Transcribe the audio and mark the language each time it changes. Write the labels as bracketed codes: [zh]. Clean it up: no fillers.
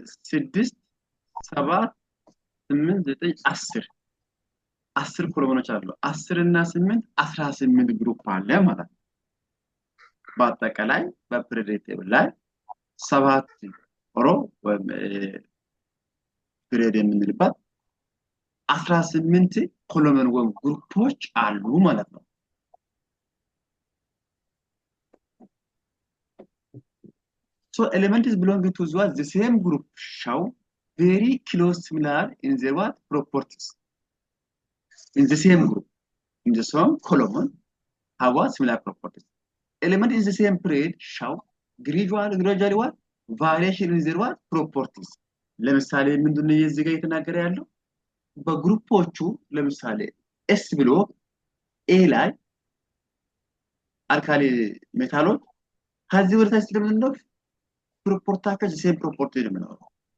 [am] 6 7 8 9 10 10 ኮሎመኖች አሉ 10 እና 8 18 ግሩፕ አለ ማለት ነው በአጠቃላይ በፕሪዲክ ቴብል ላይ 7 ሮ ወይም ፕሪድ የምንልባት 18 ኮሎመን ወይም ግሩፖች አሉ ማለት ነው [en] So elements belonging to what the same group show very close similar in their what properties. In the same group, in the same column, have what similar properties. Element in the same period show gradually what variation in their what properties. [am] ለምሳሌ ምንድነው እዚህ ጋር የተናገረ ያለው በግሩፖቹ ለምሳሌ ኤስ ብሎ ኤ ላይ አልካሊ ሜታሎች ከዚህ ወደ ታች ስለምንነው ፕሮፖርታቸው ሴም ፕሮፖርቲ ነው የሚኖረው